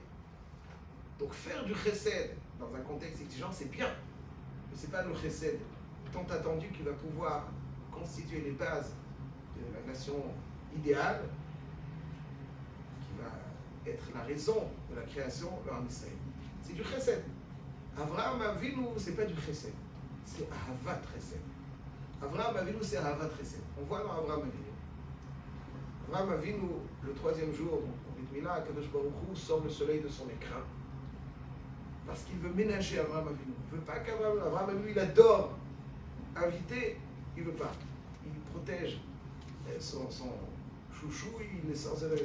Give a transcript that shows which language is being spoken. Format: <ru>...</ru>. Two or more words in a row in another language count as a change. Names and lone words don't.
<fr>Donc, faire du chesed dans un contexte exigeant, c'est bien. Mais ce n'est pas le chesed tant attendu qui va pouvoir constituer les bases de la nation idéale, qui va être la raison de la création de l'</fr> <he>עם ישראל.</he> <fr>C'est du chesed. Avraham Avinu, c'est pas du chesed, c'est</fr> <he>אהבת חסד.</he> <fr>Avraham Avinu, c'est</fr> <he>אהבת חסד.</he> <fr>On voit dans Avraham Avinu. Avraham Avinu, le troisième jour, au</fr> <he>ברית מילה, קדוש ברוך הוא</he> <fr>sort le soleil de son écrin. Parce qu'il veut ménager Avraham Avinu. Il ne veut pas qu'Avraham Avinu, il adore inviter, il ne veut pas. Il protège son chouchou, il est sans arrêt.</fr>